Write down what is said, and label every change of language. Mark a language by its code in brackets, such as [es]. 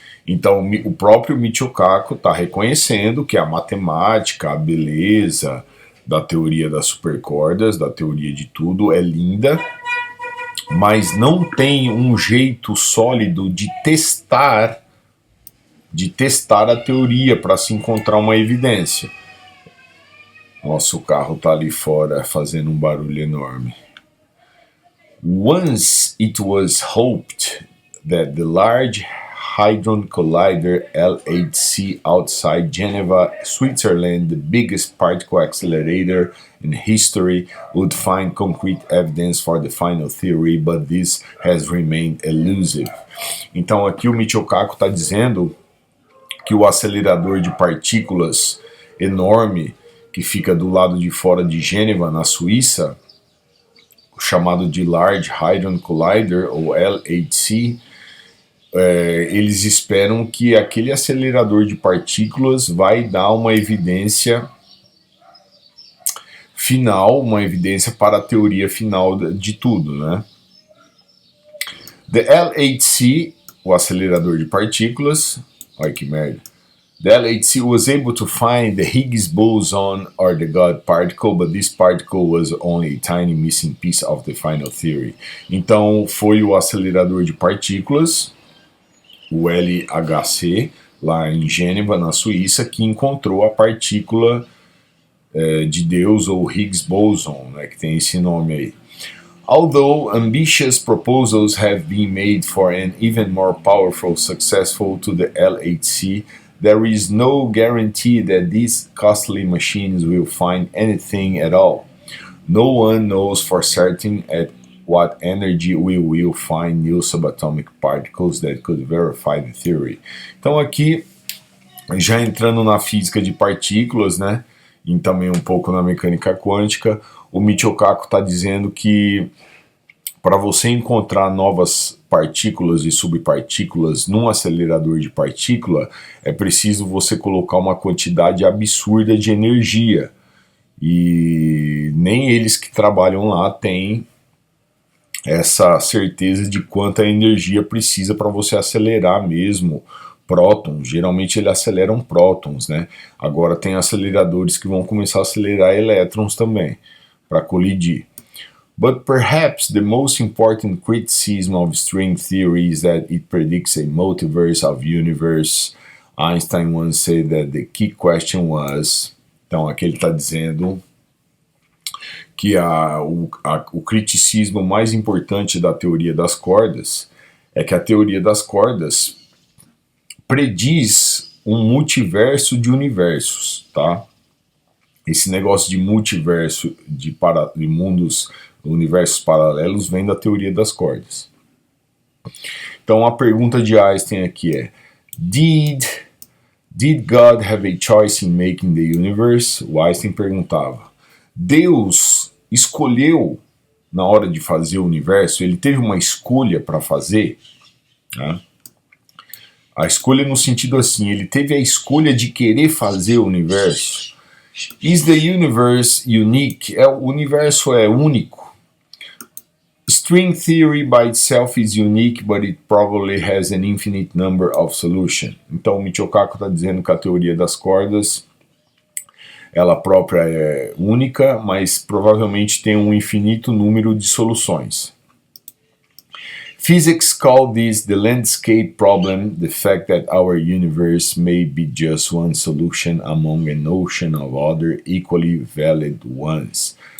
[pt] Então o próprio Michio Kaku está reconhecendo que a matemática, a beleza da teoria das supercordas, da teoria de tudo, é linda, mas não tem um jeito sólido de testar a teoria para se encontrar uma evidência. Nossa, o carro está ali fora fazendo um barulho enorme. [en] Once it was hoped that the Large Hadron Collider LHC outside Geneva, Switzerland, the biggest particle accelerator in history, would find concrete evidence for the final theory, but this has remained elusive. [pt] Então aqui o Michio Kaku está dizendo que o acelerador de partículas enorme que fica do lado de fora de Gêneva, na Suíça, chamado de Large Hadron Collider, ou LHC, eles esperam que aquele acelerador de partículas vai dar uma evidência final, uma evidência para a teoria final de tudo, né? The LHC, o acelerador de partículas, olha que merda. [en] The LHC was able to find the Higgs boson or the God particle, but this particle was only a tiny missing piece of the final theory. [pt] Então foi o acelerador de partículas, o LHC, lá em Gêneva, na Suíça, que encontrou a partícula de Deus, ou Higgs boson, né, que tem esse nome aí. [en] Although ambitious proposals have been made for an even more powerful successful to the LHC, there is no guarantee that these costly machines will find anything at all. No one knows for certain at what energy we will find new subatomic particles that could verify the theory. [pt] Então aqui, já entrando na física de partículas, né, e também um pouco na mecânica quântica, o Michio Kaku está dizendo que para você encontrar novas partículas e subpartículas num acelerador de partícula, é preciso você colocar uma quantidade absurda de energia. E nem eles que trabalham lá têm essa certeza de quanta energia precisa para você acelerar mesmo prótons. Geralmente eles aceleram prótons, né? Agora tem aceleradores que vão começar a acelerar elétrons também, para colidir. [en] But perhaps the most important criticism of string theory is that it predicts a multiverse of universe. Einstein once said that the key question was... [pt] Então aqui ele está dizendo que o criticismo mais importante da teoria das cordas é que a teoria das cordas prediz um multiverso de universos, tá? Esse negócio de multiverso, de mundos, universos paralelos, vem da teoria das cordas. Então a pergunta de Einstein aqui é: [en] Did God have a choice in making the universe? [pt] O Einstein perguntava. Deus escolheu na hora de fazer o universo? Ele teve uma escolha para fazer? Né? A escolha no sentido assim, ele teve a escolha de querer fazer o universo? [en] Is the universe unique? [pt] O universo é único? [en] String theory by itself is unique, but it probably has an infinite number of solutions. [pt] Então o Michio Kaku está dizendo que a teoria das cordas, ela própria é única, mas provavelmente tem um infinito número de soluções. [en] Physics call this the landscape problem, the fact that our universe may be just one solution among an ocean of other equally valid ones.